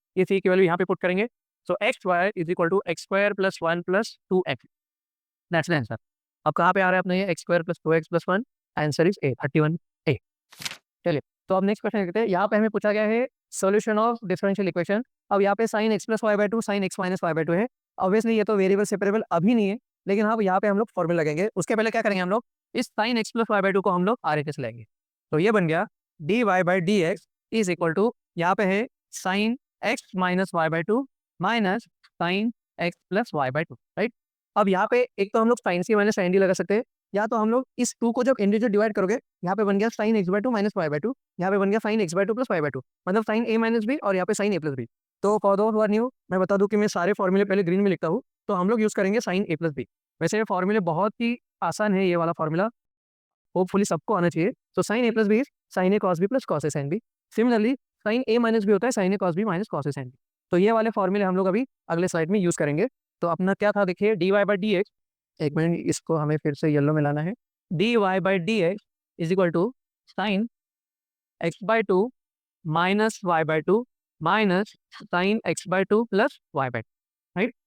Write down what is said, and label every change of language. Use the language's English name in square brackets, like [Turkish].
[Hindi] ये c की value यहाँ पे पुट करेंगे. [English] So xy is equal to x² plus 1 plus 2x. That's the answer. [Hindi] अब कहाँ पे आ रहा है अपना ये x² plus 2x plus 1, [English] Answer is a 31A. [Hindi] चलिए तो अब नेक्स्ट क्वेश्चन देखते हैं. यहाँ पे हमें पूछा गया है सॉल्यूशन ऑफ डिफरेंशियल इक्वेशन. अब यहाँ पे sin x + y/2 sin x - y/2 है. ऑब्वियसली ये तो वेरिएबल सेपरेबल अभी नहीं है, लेकिन हाँ यहाँ पे हम लोग फॉर्मूला लगेंगे. उसके पहले क्या करेंगे, हम लोग इस sin x + y/2 को हम लोग RHS लेंगे. तो ये बन गया [English] dy/dx is equal to, [Hindi] यहाँ पे है sin x - y/2 minus sin x + y/2. Right अब यहाँ पे एक तो हम लोग sin c - sin d लगा सकते हैं, या तो हम लोग इस 2 को जब इंडिविजुअल डिवाइड करोगे, यहाँ पे बन गया sin x/2 माइनस y/2, यहाँ पे बन गया sin x/2 प्लस y/2, मतलब sin a माइनस b और यहाँ पे sin a प्लस b। तो [English] for those who are new, [Hindi] मैं बता दूं कि मैं सारे फॉर्मूले पहले ग्रीन में लिखता हूँ, तो हम लोग यूज करेंगे sin a प्लस b। वैसे ये फॉर्मूले बहुत ही आसान है, ये वाला फॉर्मूला होपफुली सबको आना चाहिए। तो sin a plus b sin a cos b plus cos a sin b। Similarly sin a minus b होता है sin a cos b minus cos a sin b। तो ये वाले फॉर्मूले हम लोग अभी अगले स्लाइड में यूज करेंगे। तो अपना क्या था देखिए, dy बाई डी एक्स, एक मिनट इसको हमें फिर से येलो में लाना है। [English] dy by d x is equal to sine x by two minus y by two minus sine x by two plus y by two, [Hindi] right.